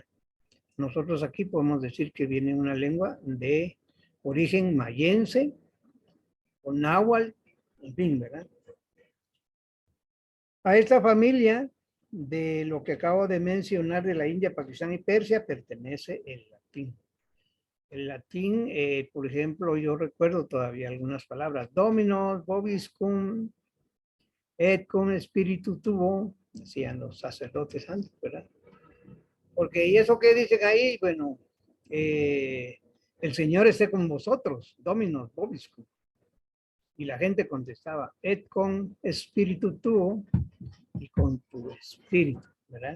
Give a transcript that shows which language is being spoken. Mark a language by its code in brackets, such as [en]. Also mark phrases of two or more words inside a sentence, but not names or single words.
[es] Nosotros aquí podemos decir que viene una lengua de origen mayense o náhuatl, en fin, ¿verdad? A esta familia de lo que acabo de mencionar de la India, Pakistán y Persia pertenece el latín. El latín, por ejemplo, yo recuerdo todavía algunas palabras: [la] dominus, vobiscum, et cum spiritu tuo, [es] Decían los sacerdotes antes, ¿verdad? Porque, ¿y eso qué dicen ahí? Bueno, el Señor esté con vosotros, [la] Dominus vobiscum. [es] Y la gente contestaba, [la] et con espíritu tuo, [es] y con tu espíritu, ¿verdad?